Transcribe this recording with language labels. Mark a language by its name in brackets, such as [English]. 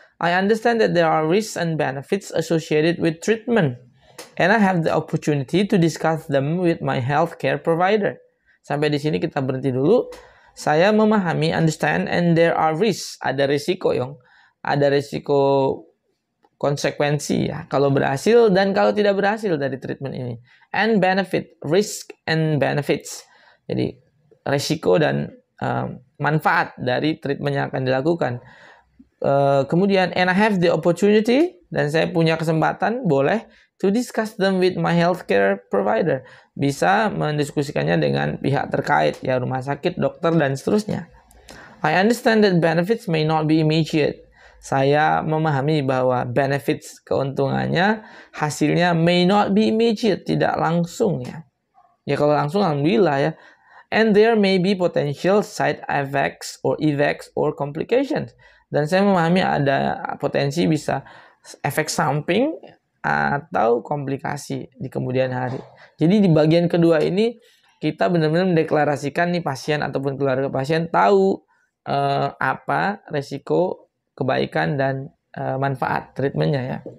[English] I understand that there are risks and benefits associated with treatment, and I have the opportunity to discuss them with my healthcare provider. [Indonesian] Sampai di sini kita berhenti dulu. Saya memahami, [English] understand, and there are risks. [Indonesian] Ada risiko, ada risiko konsekuensi ya, kalau berhasil dan kalau tidak berhasil dari treatment ini. [English] And benefit, risk and benefits. [Indonesian] Jadi risiko dan manfaat dari treatment yang akan dilakukan. [English] Kemudian, and I have the opportunity, [Indonesian] dan saya punya kesempatan, boleh, [English] to discuss them with my healthcare provider. [Indonesian] Bisa mendiskusikannya dengan pihak terkait, ya rumah sakit, dokter, dan seterusnya. [English] I understand that benefits may not be immediate. [Indonesian] Saya memahami bahwa benefits, keuntungannya, hasilnya [English] may not be immediate, [Indonesian] tidak langsung ya. Ya kalau langsung alhamdulillah ya. [English] And there may be potential side effects or complications. [Indonesian] Dan saya memahami ada potensi bisa efek samping atau komplikasi di kemudian hari. Jadi di bagian kedua ini kita benar-benar mendeklarasikan nih pasien ataupun keluarga pasien tahu apa resiko, kebaikan dan manfaat treatmentnya ya.